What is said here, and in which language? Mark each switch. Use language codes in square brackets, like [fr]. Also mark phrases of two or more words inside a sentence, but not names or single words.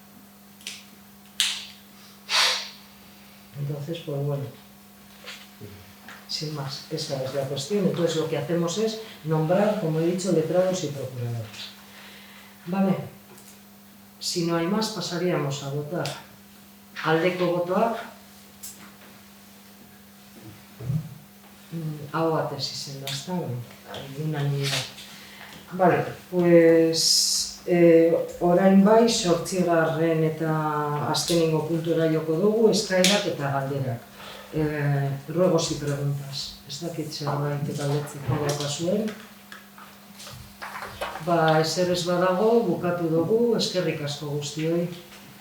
[es] Entonces, pues bueno, sin más, esa es la cuestión. Entonces lo que hacemos es nombrar, como he dicho, letrados y procuradores. Vale, si no hay más pasaríamos a votar. [eu] Aldeko botoak, aho batez izan da, ezta? [es] Unanimidad. Vale, pues [eu] orain bai [es] 8. [eu] eta azkenengo puntura joko dugu, eskaerak eta galderak. [es] Ruegos y preguntas. [eu] Ez dakit zerbait galdetzeko daukazuen. Ezer ez badago, bukatu dugu, eskerrik asko guztioi.